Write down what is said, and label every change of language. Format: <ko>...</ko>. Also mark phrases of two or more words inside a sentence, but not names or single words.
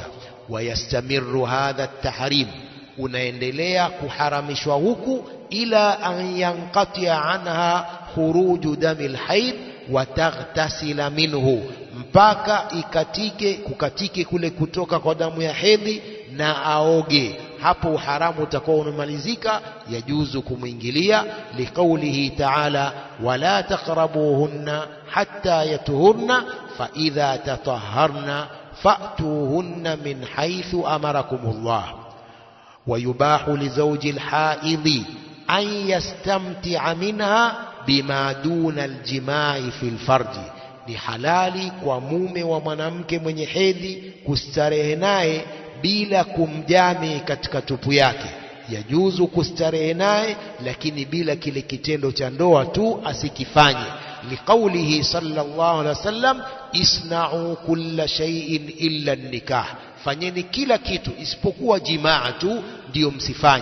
<ar>ويستمر هذا التحريم,</ar> <sw>unaendelea kuharamishwa huku</sw> <ar>إلا أن ينقطع عنها خروج دم الحيض وتغتسل منه,</ar> <sw>mpaka kukatike kule kutoka kwa damu ya hedhi na aoge. Hapo uharamu utakuwa unamalizika, yajuzu kumuingilia.</sw> <ar>لقوله تعالى ولا تقربوهن حتى يطهرن فإذا تطهرن فأتوهن من حيث أمركم الله. ويباح لزوج الحائض أن يستمتع منها بما دون الجماع في الفرج,</ar> <sw>ni halali kwa mume wa mwanamke mwenye hedhi kustarehe naye bila kumjami katika tupu yake. Yajuzu kustarehe naye lakini bila kile kitendo cha ndoa tu asikifanye.</sw> <ar>لقوله صلى الله عليه وسلم اصنعوا كل شيء إلا النكاح,</ar> <sw>fanyeni kila kitu isipokuwa jimaa tu ndio msifanye.</sw>